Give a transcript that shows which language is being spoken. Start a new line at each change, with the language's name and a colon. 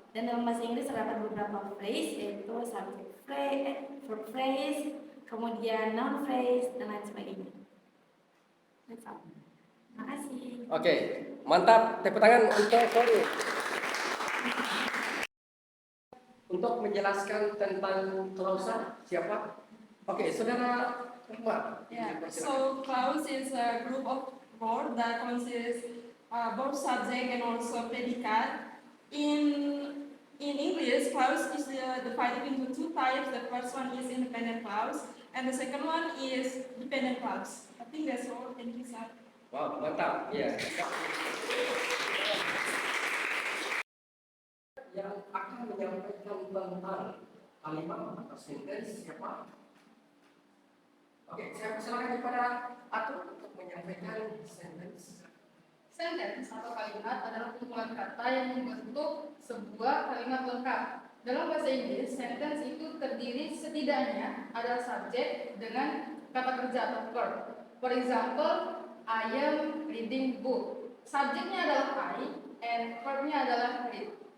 Indonesian: Dan dalam bahasa Inggris terdapat beberapa phrase, yaitu subject phrase, verb phrase, kemudian noun phrase, dan lain sebagainya.
English: That's all.
Indonesian: Terima kasih. Oke, mantap. Tepuk tangan untuk Kori. Untuk menjelaskan tentang klausa, siapa? Oke, Saudara Rahmat.
English: Yeah, so clause is a group of words that consists both subject and also predicate. In English, clause is divided into two types. The first one is independent clause, and the second one is dependent clause. I think that's all. Thank you, sir.
Indonesian: Wow, mantap. Ya. Yang akan menyampaikan tentang kalimat atau sentence siapa? Oke, saya persilakan kepada Atul untuk menyampaikan sentence. Sentence atau kalimat adalah kumpulan kata yang membentuk sebuah kalimat lengkap. Dalam bahasa Inggris, sentence itu terdiri setidaknya adalah subjek dengan kata kerja atau verb.
English: For example, I am reading book.
Indonesian: Subjeknya adalah I and verbnya adalah read.